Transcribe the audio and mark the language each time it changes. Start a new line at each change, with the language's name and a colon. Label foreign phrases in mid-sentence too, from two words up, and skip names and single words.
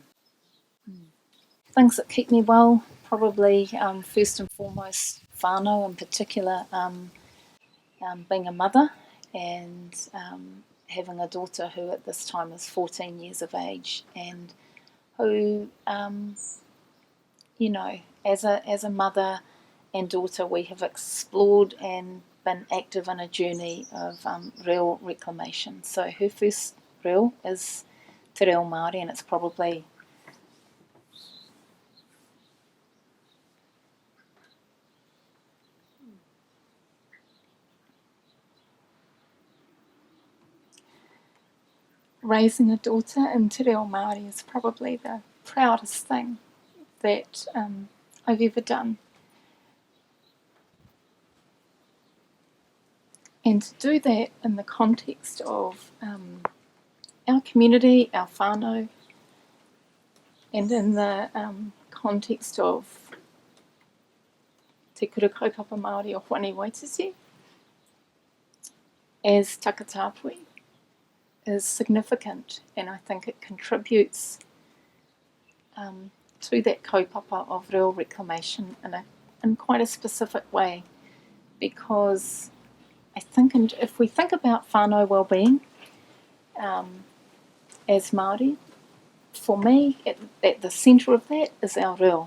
English: Things that keep me well, probably first and foremost whānau in particular, being a mother and having a daughter who at this time is 14 years of age, and who, as a mother and daughter, we have explored and been active in a journey of reo reclamation. So her first reo is te reo Māori, and it's probably raising a daughter in te reo Māori is probably the proudest thing that I've ever done. And to do that in the context of our community, our whānau, and in the context of te kura kaupapa Māori o Hwane Waititi as takataapui is significant, and I think it contributes to that kaupapa of reo reclamation in quite a specific way, because I think if we think about whānau well-being as Māori, for me, at the centre of that is our reo.